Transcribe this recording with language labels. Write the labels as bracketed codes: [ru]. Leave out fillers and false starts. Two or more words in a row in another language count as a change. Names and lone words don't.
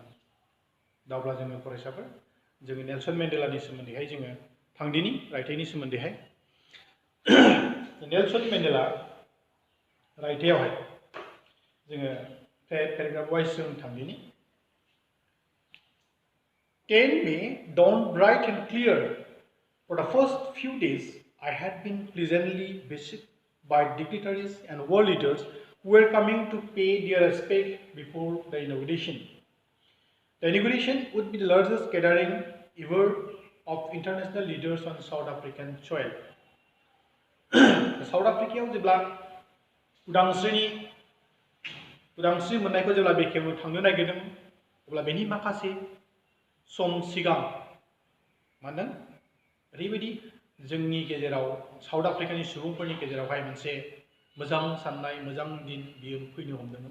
[brx] दा अब्ला जोङो फरायसाफोर जोङो नेलसन मेन्डेलानि सोमोन्दैहाय जोङो थांदिनि रायथाइनि सोमोन्दैहाय नेलसन मेन्डेला रायथाइयावहाय जोङो [en] paragraph wise [brx] जों थांदिनि [en] 10 May dawned bright and clear. For the first few days, I had been pleasantly visited by dignitaries and world leaders who were coming to pay their respect before the inauguration. The inauguration would be the largest gathering ever of international leaders on South African soil. [brx] South Africa जेब्ला उदांस्रि मोननायखौ जेब्ला बेखेवनो थांनो नागिरदों अब्ला बेनि माखासे सम सिगां मानो ओरैबायदि जोंनि गेजेराव साउथ आफ्रिकानि सुबुंफोरनि गेजेरावहाय मोनसे मोजां साननाय मोजां दिन बियो फैनो हमदोंमोन।